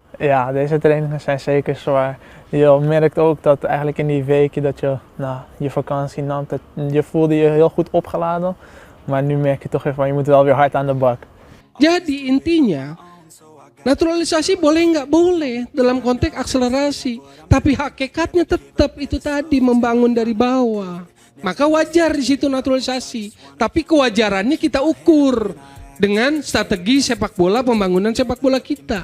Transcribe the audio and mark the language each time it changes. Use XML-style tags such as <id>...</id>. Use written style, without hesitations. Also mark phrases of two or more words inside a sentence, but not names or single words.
<nl>Ja, deze trainingen zijn zeker zwaar. Je merkt ook dat eigenlijk in die weken dat je je vakantie nam, dat je voelde je heel goed opgeladen. Maar nu merk je toch even van je moet wel weer hard aan de bak.</nl> <id>Jadi intinya, naturalisasi boleh nggak boleh dalam konteks akselerasi, tapi hakikatnya tetap itu tadi membangun dari bawah. Maka wajar di situ naturalisasi, tapi kewajarannya kita ukur dengan strategi sepak bola, pembangunan sepak bola kita.</id>